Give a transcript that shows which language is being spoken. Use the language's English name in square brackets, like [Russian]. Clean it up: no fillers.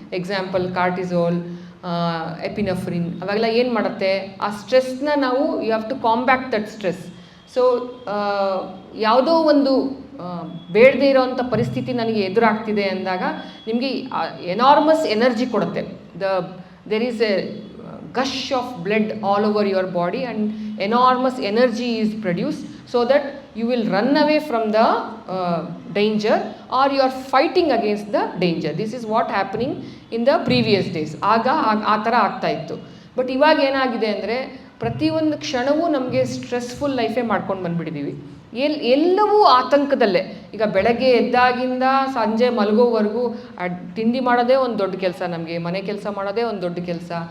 [Kannada] Example cortisol, ಎಪಿನೆಫ್ರಿನ್, ಅವಾಗೆಲ್ಲ ಏನು ಮಾಡುತ್ತೆ, ಆ ಸ್ಟ್ರೆಸ್ನ ನಾವು [English] You have to combat that stress. [Kannada] So ಯಾವುದೋ ಒಂದು ಬೇಡದೇ ಇರೋವಂಥ ಪರಿಸ್ಥಿತಿ ನನಗೆ ಎದುರಾಗ್ತಿದೆ ಅಂದಾಗ ನಿಮಗೆ ಎನಾರ್ಮಸ್ ಎನರ್ಜಿ ಕೊಡುತ್ತೆ. [English] There is a gush of blood all over your body and enormous energy is produced so that you will run away from the danger or you are fighting against the danger. This is what happening in the previous days. [Kannada] ಆಗ ಆ ಥರ ಆಗ್ತಾ ಇತ್ತು. But ಇವಾಗ ಏನಾಗಿದೆ ಅಂದರೆ, ಪ್ರತಿಯೊಂದು ಕ್ಷಣವೂ ನಮಗೆ ಸ್ಟ್ರೆಸ್ಫುಲ್ ಲೈಫೇ ಮಾಡ್ಕೊಂಡು ಬಂದುಬಿಟ್ಟಿದ್ದೀವಿ. ಎಲ್ಲವೂ ಆತಂಕದಲ್ಲೇ. ಈಗ ಬೆಳಗ್ಗೆ ಎದ್ದಾಗಿಂದ ಸಂಜೆ ಮಲಗೋವರೆಗೂ ತಿಂಡಿ ಮಾಡೋದೇ ಒಂದು ದೊಡ್ಡ ಕೆಲಸ, ನಮಗೆ ಮನೆ ಕೆಲಸ ಮಾಡೋದೇ ಒಂದು ದೊಡ್ಡ ಕೆಲಸ.